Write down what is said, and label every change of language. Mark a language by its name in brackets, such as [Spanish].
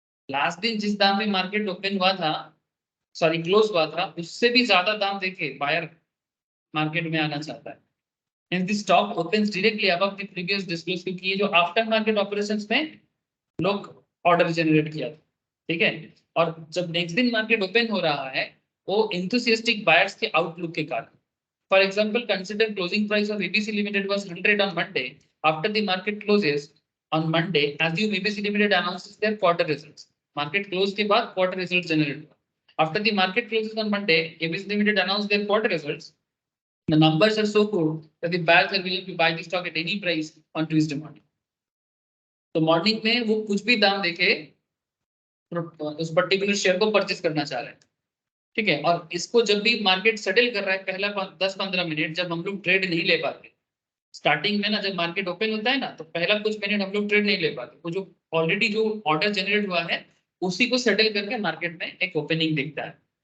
[Hindi] Last दिन जिस दाम में मार्केट ओपन हुआ था, सॉरी क्लोज हुआ था, उससे भी ज्यादा दाम देके बायर मार्केट में आना चाहता है, [English] and the stock opens directly above the previous disclose, [Hindi] क्योंकि ये जो आफ्टर मार्केट ऑपरेशंस में लोग ऑर्डर जनरेट किया था, ठीक है, और जब नेक्स्ट दिन मार्केट ओपन हो रहा है वो इंथुसियास्टिक बायर्स के आउटलुक के कारण, [English] For example, consider closing price of ABC Limited was 100 on Monday. After the market closes on Monday, assume ABC Limited announces their quarter results. Market close [Hindi] के बाद [English] quarter results generate [Hindi] हुआ. [English] After the market closes on Monday, ABC Limited announced their quarter results. The numbers are so good that the buyers are willing to buy the stock at any price on Tuesday morning. [Hindi] तो morning में वो कुछ भी दाम देके उस particular share को purchase करना चाह रहे हैं, ठीक है. और इसको जब भी मार्केट सेटल कर रहा है पहला 10-15 मिनट जब हम लोग ट्रेड नहीं ले पाते, स्टार्टिंग में ना जब मार्केट ओपन होता है ना तो पहला कुछ मिनट हम लोग ट्रेड नहीं ले पाते, वो जो ऑलरेडी जो ऑर्डर जनरेट हुआ है उसी को सेटल करके मार्केट में एक ओपनिंग दिखता है.